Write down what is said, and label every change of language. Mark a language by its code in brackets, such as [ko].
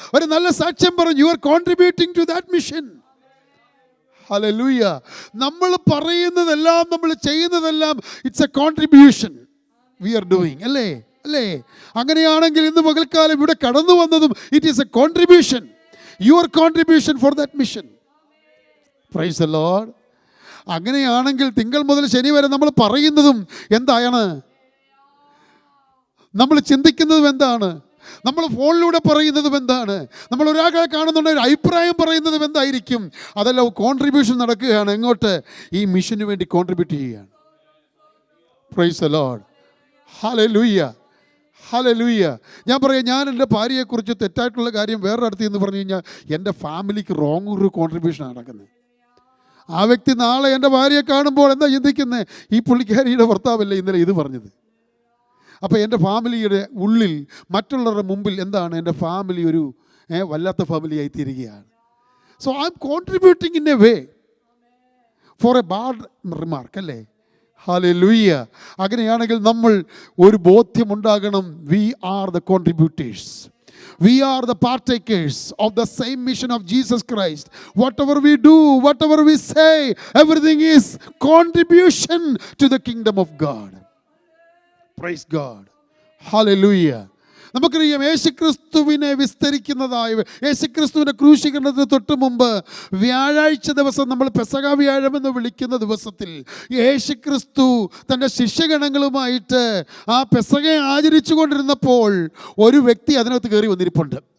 [ml] ഒരു നല്ല സാക്ഷ്യം പറഞ്ഞു, [en] you are contributing to that mission. Hallelujah. [ml] നമ്മൾ പറയുന്നതെല്ലാം, നമ്മൾ ചെയ്യുന്നതെല്ലാം, [en] it's a contribution we are doing, [ml] അല്ലേ? അങ്ങനെയാണെങ്കിൽ ഇന്ന് പകൽക്കാലം ഇവിടെ കടന്നു വന്നതും [en] it is a contribution, your contribution for that mission. Praise the Lord. [ml] അങ്ങനെയാണെങ്കിൽ തിങ്കൾ മുതൽ ശനി വരെ നമ്മൾ പറയുന്നതും എന്താണ്? നമ്മൾ ചിന്തിക്കുന്നതും എന്താണ്? നമ്മൾ ഫോണിലൂടെ പറയുന്നതും എന്താണ്? നമ്മൾ ഒരാളെ കാണുന്നുണ്ടെങ്കിൽ അഭിപ്രായം പറയുന്നതും എന്തായിരിക്കും? അതെല്ലാം കോൺട്രിബ്യൂഷൻ നടക്കുകയാണ്. എങ്ങോട്ട്? ഈ മിഷന് വേണ്ടി കോൺട്രിബ്യൂട്ട് ചെയ്യുകയാണ്. [en] Praise the Lord. Hallelujah. [ml] Hallelujah. ഞാൻ പറയാം, ഞാൻ എൻ്റെ ഭാര്യയെക്കുറിച്ച് തെറ്റായിട്ടുള്ള കാര്യം വേറെ അടുത്ത് എന്ന് പറഞ്ഞു കഴിഞ്ഞാൽ എൻ്റെ ഫാമിലിക്ക് റോങ് ഒരു കോൺട്രിബ്യൂഷനാണ് നടക്കുന്നത്. ആ വ്യക്തി നാളെ എൻ്റെ ഭാര്യയെ കാണുമ്പോൾ എന്താ ചിന്തിക്കുന്നത്? ഈ പുള്ളിക്കാരിയുടെ ഭർത്താവല്ലേ ഇന്നലെ ഇത് പറഞ്ഞത്. അപ്പോൾ എൻ്റെ ഫാമിലിയുടെ ഉള്ളിൽ മറ്റുള്ളവരുടെ മുമ്പിൽ എന്താണ്? എൻ്റെ ഫാമിലി ഒരു വല്ലാത്ത ഫാമിലിയായി തീരുകയാണ്. [en] so I am contributing in a way for a bad remark, [ml] അല്ലേ? [en] Hallelujah. [ml] അങ്ങനെയാണെങ്കിൽ നമ്മൾ ഒരു ബോധ്യമുണ്ടാകണം, [en] We are the contributors. We are the partakers of the same mission of Jesus Christ. Whatever we do, whatever we say, everything is contribution to the kingdom of God. Praise God. Hallelujah. [ml] നമുക്കറിയാം യേശുക്രിസ്തുവിനെ വിസ്തരിക്കുന്നതായ യേശുക്രിസ്തുവിൻ്റെ ക്രൂശീകരണത്തിന് തൊട്ട് മുമ്പ് വ്യാഴാഴ്ച ദിവസം നമ്മൾ പെസഹ വ്യാഴമെന്ന് വിളിക്കുന്ന ദിവസത്തിൽ യേശുക്രിസ്തു തൻ്റെ ശിഷ്യഗണങ്ങളുമായിട്ട് ആ പെസഹ ആചരിച്ചു കൊണ്ടിരുന്നപ്പോൾ ഒരു വ്യക്തി അതിനകത്ത് കയറി വന്നിരിപ്പുണ്ട്.